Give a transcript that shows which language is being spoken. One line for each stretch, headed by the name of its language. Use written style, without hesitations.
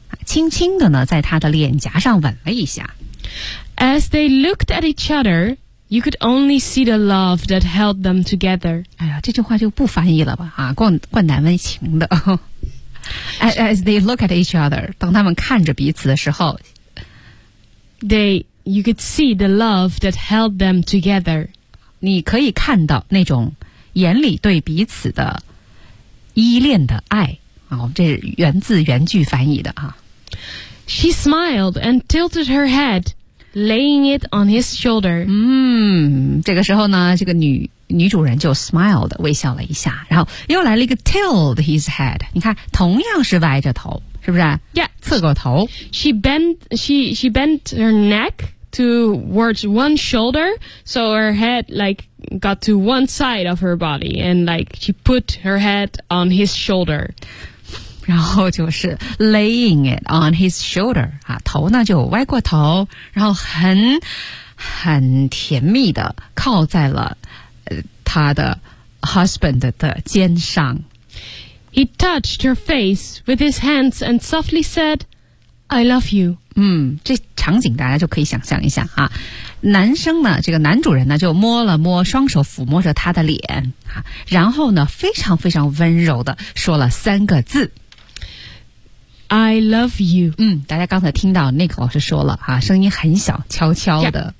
Chinese: 轻轻地呢在他的脸颊上吻了一下。
English: As they looked at each other, you could only see the love that held them together.
Chinese: 哎呀，这句话就不翻译了吧啊，怪难为情的。
English: As they look at each other,
Chinese: 当他们看着彼此的时候，
English: you could see the love that held them together.
Chinese: 你可以看到那种眼里对彼此的依恋的爱。好，这是原字原句翻译的啊。
English: She smiled and tilted her head, laying it on his shoulder.
Chinese: 这个时候呢，这个女主人就 smiled 微笑了一下，然后又来了一个
English: tilt his head。
Chinese: 你看，同样是歪着头，是不是
English: ？Yeah，
Chinese: 侧过头。
English: She bent her neck towards one shoulder, so her head like got to one side of her body, and like she put her head on his shoulder.
Chinese: 然后就是
English: laying it on his shoulder
Chinese: 啊，头呢就歪过头，然后很甜蜜的靠在了他的 husband 的肩上。
English: He touched her face with his hands and softly said, I love you.
Chinese: 这场景大家就可以想象一下啊。男生呢，这个男主人呢就摸了摸，双手抚摸着他的脸啊，然后呢非常非常温柔的说了三个字。
English: I love you.
Chinese: 大家刚才听到 Nick 老师说了啊，声音很小，悄悄的。